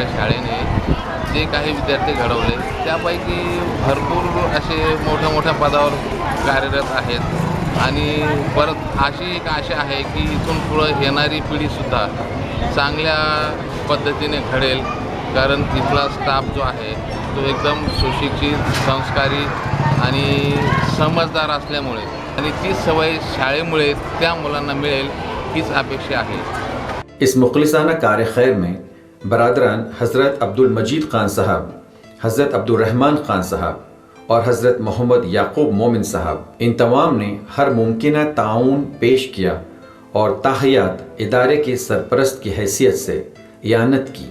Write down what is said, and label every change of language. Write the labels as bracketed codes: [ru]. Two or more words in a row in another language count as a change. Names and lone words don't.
[mr] शाळेने जे काही विद्यार्थी घडवले त्यापैकी भरपूर असे मोठ्या मोठ्या पदावर कार्यरत आहेत आणि परत अशी एक आशा आहे की इथून पुढं येणारी पिढीसुद्धा चांगल्या पद्धतीने घडेल, कारण इथला स्टाफ जो आहे तो एकदम सुशिक्षित, संस्कारी आणि समजदार असल्यामुळे आणि ती सवय शाळेमुळे त्या मुलांना मिळेल हीच अपेक्षा आहे। [ur] اس مخلصانہ کار خیر میں برادران حضرت عبدالمجید خان صاحب، حضرت عبدالرحمن خان صاحب اور حضرت محمد یعقوب مومن صاحب، ان تمام نے ہر ممکنہ تعاون پیش کیا اور تاحیات ادارے کے سرپرست کی حیثیت سے اعانت کی۔